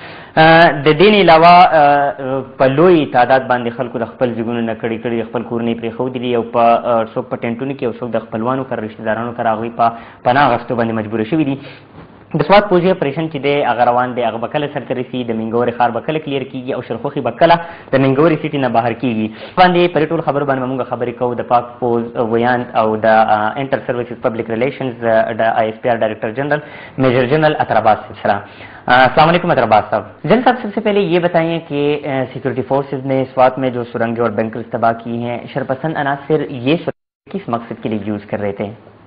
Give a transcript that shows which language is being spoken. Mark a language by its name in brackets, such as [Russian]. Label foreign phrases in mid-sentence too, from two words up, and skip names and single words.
[Pashto] د دې نه علاوه په لوی تعداد باندې خلکو د خپل ځګونو نه کړي کړي خپل کورنۍ پرېښودي دي او په څوک په ټینټونو کې او څوک د خپلوانو کره رشتهدارانو کره هغوی په پناه اخیستو باندې مجبوره شوي دي. د سوات پوزي اپریشن چې دی هغه روان دی هغه به کله سرته رسي د منګورې ښار به کله کلیر کېږي او شرخوخي به کله د منګورې سیټي نه بهر کېږي. باندې په دې ټولو خبرو باندې به موږ خبرې کوو د پاک پوز ویاند او د انټر سروسز پبلک ریلیشنز د آئی ایس پی آر ڈائریکٹر جنرل میجر جنرل اطہر عباس صاحب سلام. [Urdu] السلام علیکم اطہر عباس صاحب. جنرل صاحب سب سے پہلے یہ بتائیں کہ [English] security forces [Urdu] نے سوات میں جو سرنگیں اور بنکرز تباہ کی ہیں شرپسند عناصر یہ سرنگیں کس مقصد کے لیے یوز کر رہے تھے؟